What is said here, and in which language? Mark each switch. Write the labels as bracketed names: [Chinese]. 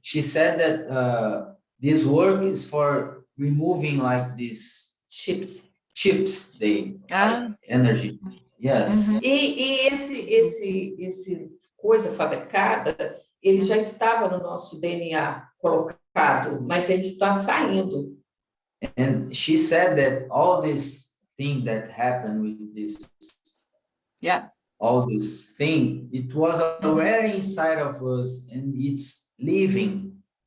[English] She said that this work is for removing like these chips. Like energy. Yes. [Portuguese] E esse coisa fabricada, ele já estava no nosso DNA colocado, mas ele está saindo. [English] And she said that all this thing that happened with this, Yeah. all this thing, it was already inside of us and it's living.